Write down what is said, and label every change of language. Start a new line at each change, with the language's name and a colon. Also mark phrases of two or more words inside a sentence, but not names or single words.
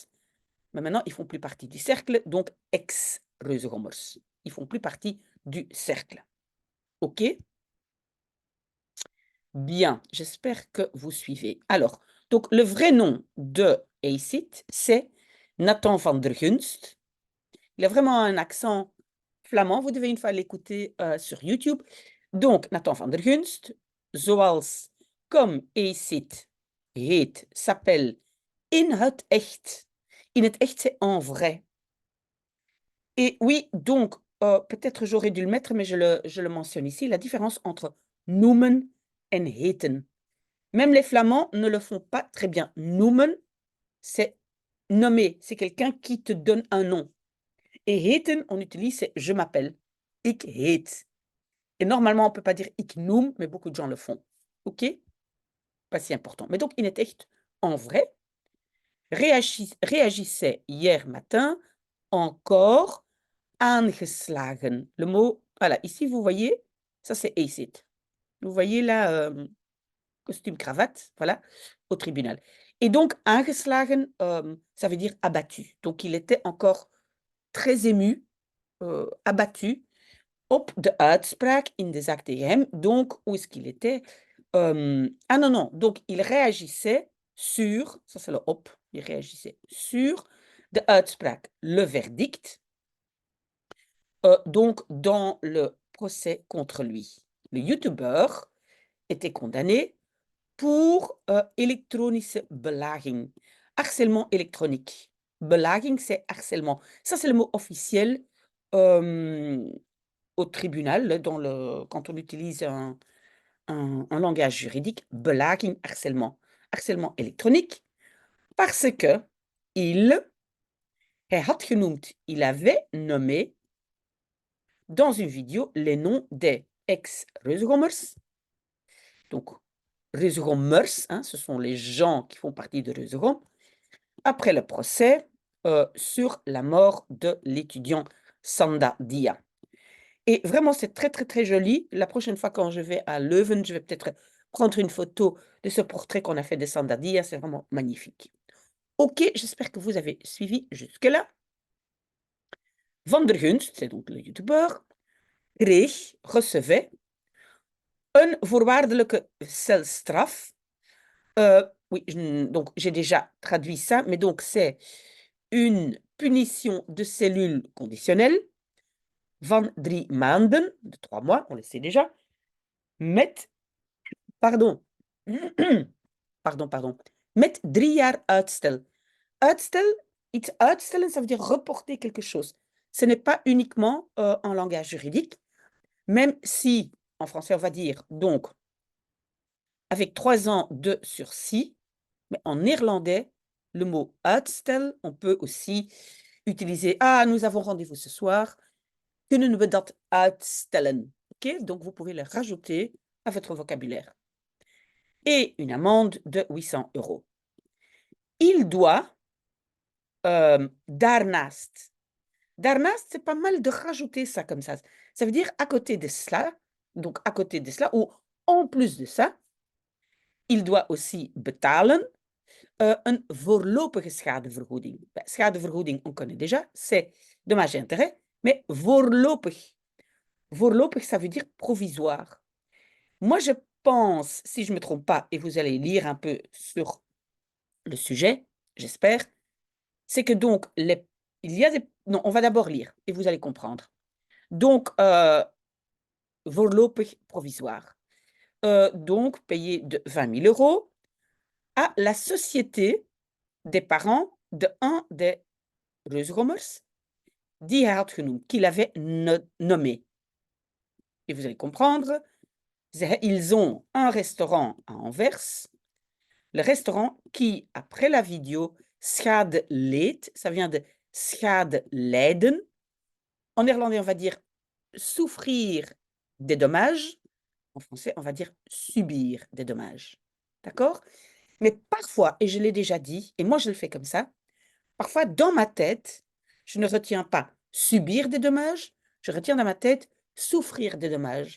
French: Mais maintenant, ils font plus partie du cercle, donc ex-Reuzegommers. Ils font plus partie du cercle. OK? Bien, j'espère que vous suivez. Alors, donc le vrai nom de Acid, c'est Nathan van der Gunst. Il a vraiment un accent flamand, vous devez une fois l'écouter sur YouTube. Donc, Nathan van der Gunst, zoals comme Acid heet, s'appelle
Dutch: in het echt. In het echt,
French: c'est en vrai. Et oui, donc, peut-être j'aurais dû le mettre, mais je le mentionne ici, la différence entre noemen et heten. Même les Flamands ne le font pas très bien. Noemen, c'est nommer, c'est quelqu'un qui te donne un nom. Et heten, on utilise, c'est je m'appelle.
Dutch: Ik heet.
French: Et normalement, on ne peut pas dire
Dutch: ik noem,
French: mais beaucoup de gens le font. OK? Pas si important. Mais donc, il est echt en vrai. Réagissait hier matin encore aangeslagen. Le mot, voilà, ici, vous voyez, ça c'est acid. Vous voyez là, costume cravate, voilà, au tribunal. Et donc, aangeslagen, ça veut dire abattu. Donc, il était encore très ému, abattu,
Dutch: op de uitspraak in de zaak tegen hem.
French: Donc, où est-ce qu'il était? Ah non, non, donc il réagissait sur, ça c'est le op, il réagissait sur
Dutch: de uitspraak,
French: le verdict, donc dans le procès contre lui. Le youtubeur était condamné pour
Dutch: elektronische belaging,
French: harcèlement électronique. Belaging, c'est harcèlement. Ça, c'est le mot officiel au tribunal, quand on utilise un langage juridique, belaging, harcèlement. Harcèlement électronique, parce que
Dutch: hij had genoemd,
French: il avait nommé dans une vidéo les noms des ex-Reuzegommers. Donc, Reuzegommers, hein, ce sont les gens qui font partie de Reuzegom, après le procès sur la mort de l'étudiant Sanda Dia. Et vraiment, c'est très, très, très joli. La prochaine fois, quand je vais à Leuven, je vais peut-être prendre une photo de ce portrait qu'on a fait de Sanda Dia. C'est vraiment magnifique. OK, j'espère que vous avez suivi jusque-là. Van der Gunst, c'est donc le youtubeur, recevait
Dutch: een voorwaardelijke celstraf.
French: Oui, donc j'ai déjà traduit ça, mais donc c'est une punition de cellule conditionnelle
Dutch: van 3 maanden,
French: de 3 mois, on le sait déjà,
Dutch: met, pardon, met 3 jaar uitstel. Uitstel, iets uitstellen,
French: ça veut dire reporter quelque chose. Ce n'est pas uniquement en langage juridique, même si, en français, on va dire, donc, avec 3 ans de sursis, mais en néerlandais, le mot uitstel, on peut aussi utiliser « Ah, nous avons rendez-vous ce soir,
Dutch: kunnen we dat uitstellen ?»
French: OK? Donc, vous pouvez le rajouter à votre vocabulaire. et une amende de 800 €. Il doit,
Dutch: daarnaast. Daarnaast,
French: c'est pas mal de rajouter ça comme ça. Ça veut dire à côté de cela, donc à côté de cela ou en plus de ça, il doit aussi
Dutch: betalen een voorlopige schadevergoeding. Schadevergoeding,
French: on connaît déjà, c'est dommage et intérêt, mais voorlopig.
Dutch: Voorlopig,
French: ça veut dire provisoire. Moi, je pense, si je ne me trompe pas, et vous allez lire un peu sur le sujet, j'espère, c'est que donc, il y a des... Non, on va d'abord lire et vous allez comprendre. Donc, voorlopig provisoire. Donc, payer de 20 000 € à la société des parents de un des reusrommers
Dutch: die hij had genoemd,
French: qu'il avait nommé. Et vous allez comprendre, ils ont un restaurant à Anvers, le restaurant qui, après la vidéo,
Dutch: schade leed,
French: ça vient de
Dutch: schade lijden.
French: En néerlandais, on va dire souffrir des dommages. En français, on va dire subir des dommages. D'accord? Mais parfois, et je l'ai déjà dit, et moi je le fais comme ça, parfois dans ma tête, je ne retiens pas subir des dommages, je retiens dans ma tête souffrir des dommages.